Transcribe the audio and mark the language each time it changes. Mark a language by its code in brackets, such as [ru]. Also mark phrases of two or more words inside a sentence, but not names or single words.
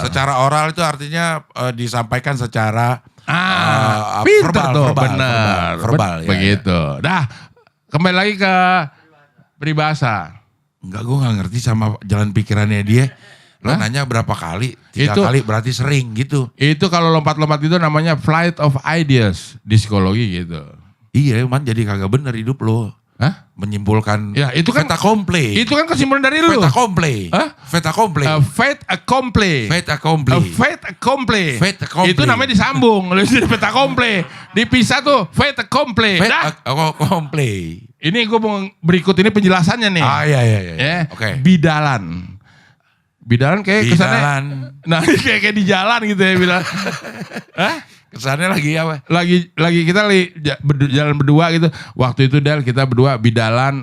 [id] Secara oral itu artinya disampaikan secara pinter tuh, bener. Verbal. Begitu. Dah, kembali lagi ke peribahasa. Enggak, gue gak ngerti sama jalan pikirannya dia. Lo nanya berapa kali? 3 kali berarti sering gitu. Itu kalau lompat-lompat itu namanya [en] flight of ideas [id] di psikologi gitu. Iya, man jadi kagak bener hidup lo. Menyimpulkan ya, itu kan [fr] fait accompli. [id] Itu kan kesimpulan dari lu. [fr] Fait accompli. Fait accompli. Fait accompli. Fait accompli. Fait accompli. Fait accompli. [id] Itu namanya disambung. Lu [fr] fait accompli. [id] Dipisah tuh [fr] fait accompli. Fait accompli. [id] Ini gue mau berikut ini penjelasannya nih. Iya. Oke. Bidalan kayak kesannya. Nah kayak di jalan gitu ya bidalan. Kesannya lagi apa? Lagi kita jalan berdua gitu. Waktu itu Del kita berdua bidalan.